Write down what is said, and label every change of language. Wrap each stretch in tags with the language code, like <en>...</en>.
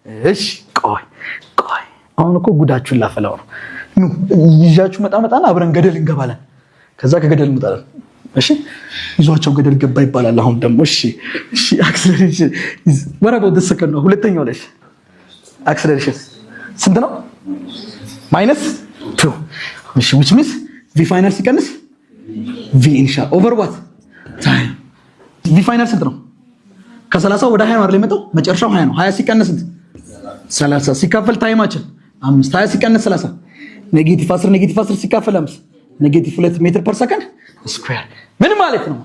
<am>እሺ ቆይ አሁን እኮ ጉዳችሁን ላፈላው ነው። ይዣችሁ መጣና አብረን ገደል እንገባለን። ከዛ ከገደል እንወጣለን። እሺ ይዟቸው ገደል ገባ ይባላል። አሁን ደግሞ እሺ</am> <en>acceleration is what about the second</en> <am>ነው? ሁለተኛው ላይ acceleration ስንት ነው?</am> <en>-2 እሺ which means v final ሲቀንስ v initial over what time?</en> <am>v final ስንት ነው? ከ30 ወደ 20 ነው አይደል የመጣው? መጨረሻው 20 ነው። 20 ሲቀንስ ስንት? 30 ሲካፈል ታይማችን 5 20 ሲቀንስ 30 -10 ሲካፈል 5 -2 ሜትር ፐር ሰከንድ ስኩዌር። ምን ማለት ነው?</am>